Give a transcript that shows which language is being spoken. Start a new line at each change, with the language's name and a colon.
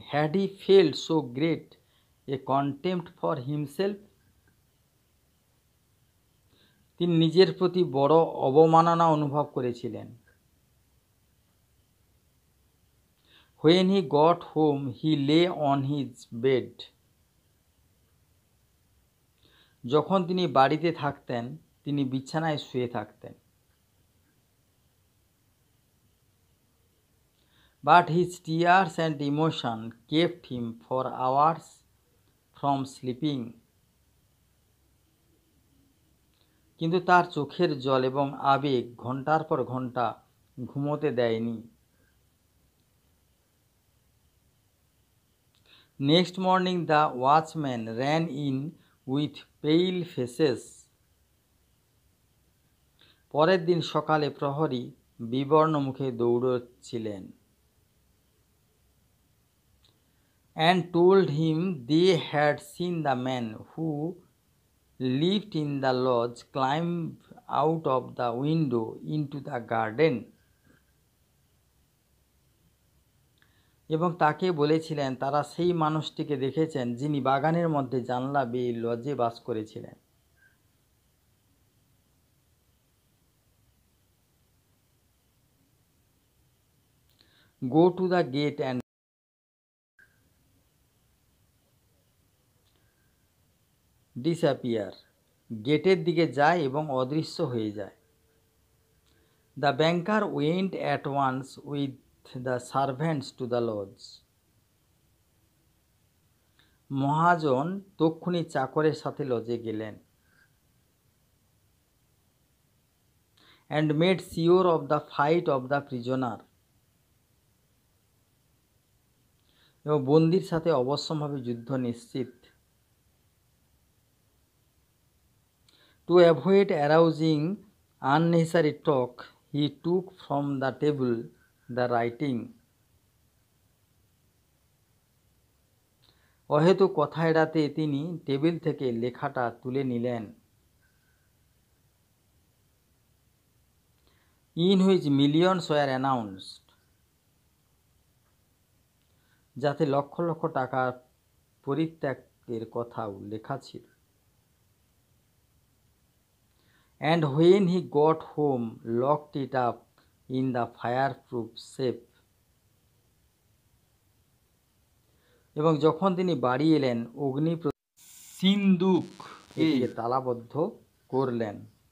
English: Had he felt so great a contempt for himself?
Bangla: তিনি নিজের প্রতি বড় অবমাননা অনুভব করেছিলেন।
English: When he got home, he lay on his bed.
Bangla: যখন তিনি বাড়িতে থাকতেন তিনি বিছানায় শুয়ে থাকতেন।
English: But his tears and emotion kept him for hours from sleeping.
Bangla: কিন্তু তার চোখের জল এবং আবেগ ঘন্টার পর ঘন্টা ঘুমোতে দেয়নি।
English: Next morning the watchman ran in with pale faces.
Bangla: পরের দিন সকালে প্রহরী বিবর্ণ মুখে দৌড়চ্ছিলেন।
English: And told him they had seen the man who lived in the lodge climb out of the window into the garden.
Bangla: এবং তাকে বলেছিলেন তারা সেই মানুষটিকে দেখেছেন যিনি বাগানের মধ্যে জানলা বেয়ে লজে বাস করেছিলেন।
English: go to the gate and disappear.
Bangla: গেটের দিকে যায় এবং অদৃশ্য হয়ে যায়।
English: The banker went at once with the servants to the lodge.
Bangla: মহাজন তক্ষুনি চাকরের সাথে লজে গেলেন।
English: And made sure of the fight of the prisoner.
Bangla: এবং বন্দির সাথে অবশ্যম্ভাবী যুদ্ধ নিশ্চিত।
English: To avoid arousing unnecessary talk, he took from the table the writing.
Bangla: অহেতুক কথা এড়াতে তিনি টেবিল থেকে লেখাটা তুলে নিলেন।
English: In which millions were announced.
Bangla: যাতে লক্ষ লক্ষ টাকার পরিত্যাগের কথাও লেখা ছিল।
English: And when he got home, locked it up in the fireproof safe.
Bangla: এবং যখন তিনি বাড়ি এলেন অগ্নি সিন্দুক এটিকে তালাবদ্ধ করলেন।